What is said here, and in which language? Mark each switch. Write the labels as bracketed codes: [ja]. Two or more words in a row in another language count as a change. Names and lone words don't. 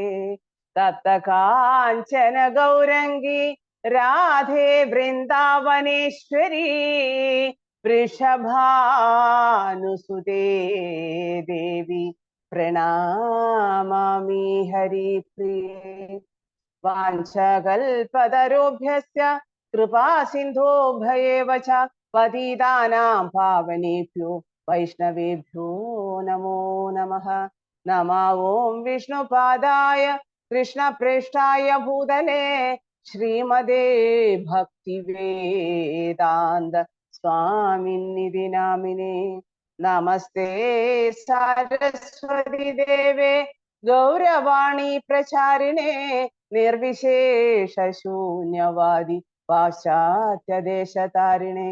[sa] തപ്ത കാഞ്ചന ഗൗരംഗി രാധേ വൃന്ദാവനേശ്വരി വൃഷഭാനുസുതേ ദേവി പ്രണാമാമി ഹരിപ്രിയേ. വാഞ്ചകൽപതരോഭ്യസ്യ കൃപാസിന്ധോഭയേവ ച പതിതാനാം പാവനേഭ്യോ വൈഷ്ണവേഭ്യോ നമോ നമഃ. നമോ ഓം വിഷ്ണുപാദായ കൃഷ്ണപ്രേഷ്ഠായ ഭൂതലേ ശ്രീമതേ ഭക്തിവേദാന്ത സ്വാമിന്നിധി നാമിനേ. നമസ്തേ സരസ്വതി ദേവേ ഗൗരവാണി പ്രചാരിണേ നിർവിശേഷ ശൂന്യവാദി പാശ്ചാത്യദേശതാരിണേ.